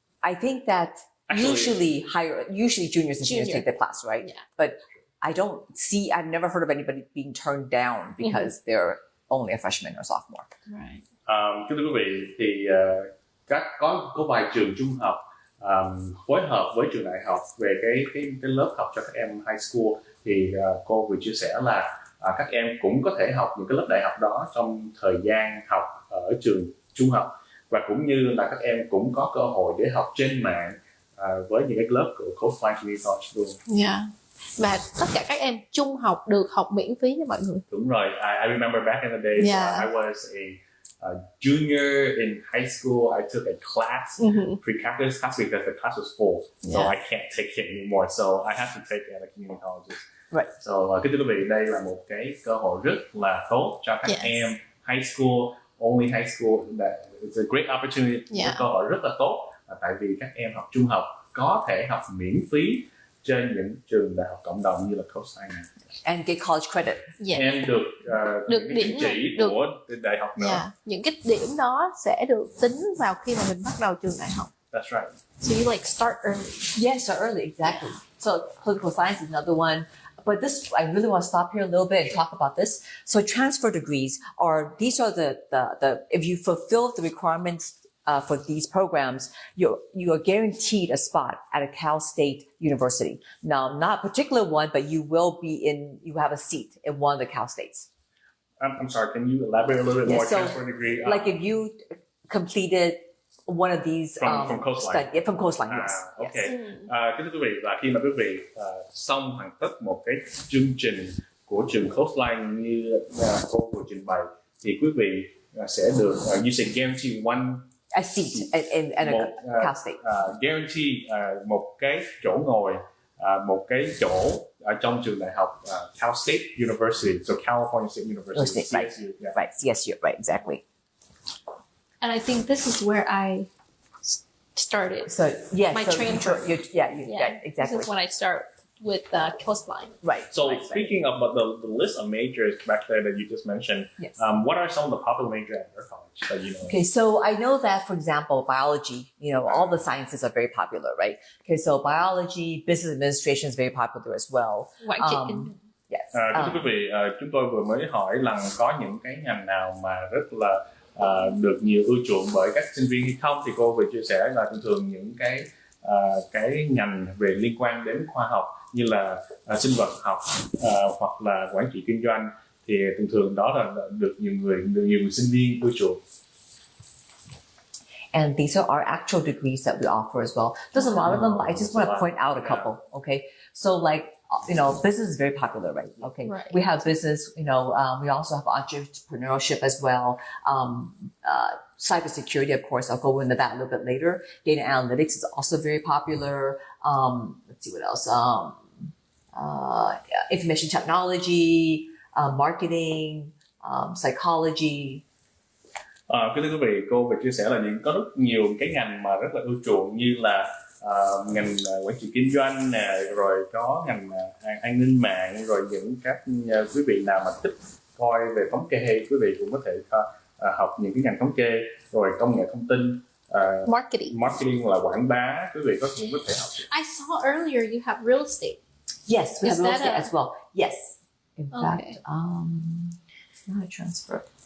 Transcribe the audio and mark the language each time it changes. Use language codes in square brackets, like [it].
[en] I think that usually juniors and seniors take the class, right? Yeah. But I've never heard of anybody being turned down because they're only a freshman or sophomore. Right. [vi] Thưa quý vị, thì có vài trường trung học phối hợp với trường đại học về cái lớp học cho các em high school, thì cô vừa chia sẻ là các em cũng có thể học những cái lớp đại học đó trong thời gian học ở trường trung học, và cũng như là các em cũng có cơ hội để học trên mạng với những cái lớp của Coastline College luôn. [en] Yeah. [vi] Và tất cả các em trung học được học miễn phí cho mọi người. Đúng rồi. [en] I remember back in the days, Yeah. I was a junior in high school. I took a class, pre-calculus class, because the class was full, so I can't take it anymore. So I have to take it at a community colleges. Right. So [vi] thưa quý vị, đây là một cái cơ hội rất là tốt cho các em high school, [en] only high school. It's a great opportunity. [vi] Một cơ hội rất là tốt, tại vì các em học trung học có thể học miễn phí trên những trường đại học cộng đồng như là Coastline này. [en] And get college credit. [vi] Em được những điểm chỉ của đại học đó. Những cái điểm đó sẽ được tính vào khi mà mình bắt đầu trường đại học. [en] That's right. So you like start early. Yes, so early, exactly. So political science is another one. But this, I really want to stop here a little bit and talk about this. So transfer degrees these are the if you fulfill the requirements for these programs, you are guaranteed a spot at a Cal State University. Now, not a particular one, but you have a seat in one of the Cal States. I'm sorry, can you elaborate a little bit more? So, transfer degree? like if you completed one of these from Coastline. from Coastline, yes. Ok. Yes. [vi] Kính thưa quý vị, và khi mà quý vị xong hoàn tất một cái chương trình của trường Coastline như cô vừa trình bày, thì quý vị sẽ được [en] you say guarantee one a seat in a Cal State. [vi] Guarantee một cái chỗ ngồi, một cái chỗ ở trong trường đại học Cal State University, so California State University, CSU. [en] Right, right, CSU, right, exactly. And I think this is where I started. So yes, my so transfer. Yeah, exactly. This is when I start with Coastline. Right. So right, speaking about the list of majors back there that you just mentioned, yes. What are some of the popular majors at your college that you know? Okay, so I know that, for example, biology, all the sciences are very popular, right? Okay, so biology, business administration is very popular as well. [vi] Quản trị kinh doanh. [en] Yes. [vi] Thưa quý vị, chúng tôi vừa mới hỏi là có những cái ngành nào mà rất là được nhiều ưa chuộng bởi các sinh viên hay không, thì cô vừa chia sẻ là thường những cái ngành về liên quan đến khoa học như là sinh vật học hoặc là quản trị kinh doanh, thì thường đó là được nhiều người sinh viên ưa chuộng. [en] And these are our actual degrees that we offer as well. There's a lot of them, but I just want to point out a couple. Okay, so like business is very popular, right? Okay, right. We have business. We also have entrepreneurship as well. Cybersecurity, of course, I'll go into that a little bit later. Data analytics is also very popular. Let's see what else. Information technology, marketing, psychology. [vi] Kính thưa quý vị, cô vừa chia sẻ là có rất nhiều cái ngành mà rất là ưa chuộng, như là ngành quản trị kinh doanh nè, rồi có ngành an ninh mạng, rồi những các quý vị nào mà thích coi về thống kê, quý vị cũng có thể học những cái ngành thống kê, rồi công nghệ thông tin, marketing là quảng bá, quý vị cũng có thể học. [en] I saw earlier you have real estate. Yes, we have real estate as well. Yes, in fact, it's not a transfer.